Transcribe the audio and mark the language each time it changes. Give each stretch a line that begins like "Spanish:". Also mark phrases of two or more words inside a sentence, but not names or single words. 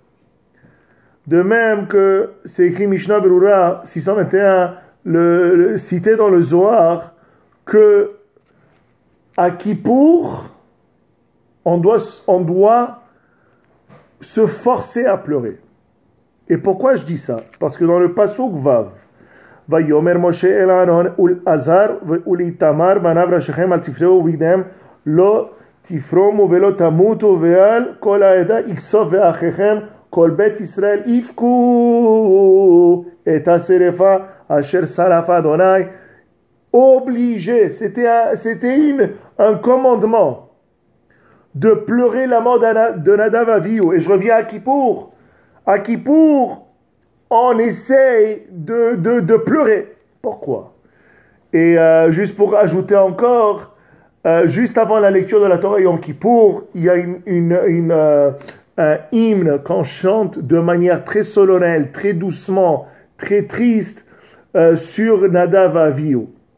French: De même que c'est écrit Mishnah Berurah 621, cité dans le Zohar que à Kippour, on doit se forcer à pleurer. Et pourquoi je dis ça? Parce que dans le Pasuk Vav,
Hebrew: ויאמר משה אל אהרן ולאלעזר ולאיתמר בניו ראשיכם אל תפרעו ובגדיכם לא תפרמו ולא תמתו ועל כל העדה יקצף ואחיכם כל בית ישראל יבכו את השרפה אשר שרף ה.
French: Obligé, c'était un commandement de pleurer la mort de Nadav Avihu. Et je reviens à Kippour. À Kippour, on essaye de pleurer. Pourquoi? Et juste pour ajouter encore, juste avant la lecture de la Torah Yom Kippour, il y a un hymne qu'on chante de manière très solennelle, très doucement, très triste sur Nadav Avihu.